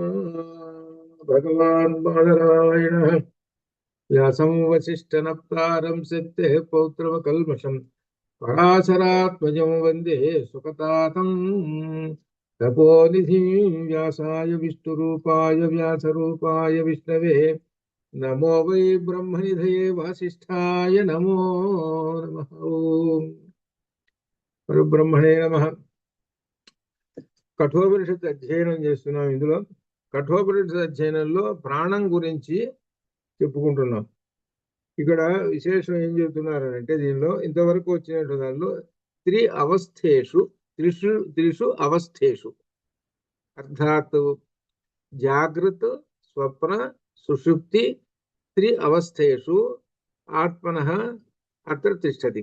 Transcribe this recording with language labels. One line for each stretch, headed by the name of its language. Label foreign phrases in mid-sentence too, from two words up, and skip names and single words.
Sanskrit: व्यासं वसिष्ठनप्तारं सत्यः पौत्रमकल्मषम् पराशरात्मजं वन्दे सुखतातं तपोनिधिं व्यासाय विष्णुरूपाय व्यासरूपाय विष्णवे नमो वै ब्रह्मनिधये वासिष्ठाय नमो नमः. ओम పరబ్రహ్మణే నమః.
Telugu: కఠోపనిషత్తు అధ్యయనం చేస్తున్నాం. ఇందులో కఠోపనిషత్తు అధ్యయనంలో ప్రాణం గురించి చెప్పుకుంటున్నాం. ఇక్కడ విశేషం ఏం చెబుతున్నారంటే, దీనిలో ఇంతవరకు వచ్చినట్టు దానిలో
Sanskrit: త్రిషు అవస్థేషు అర్థాత్ జాగ్రత్త స్వప్న సుషుప్తి త్రి అవస్థేషు ఆత్మనః అత్ర తిష్టతి.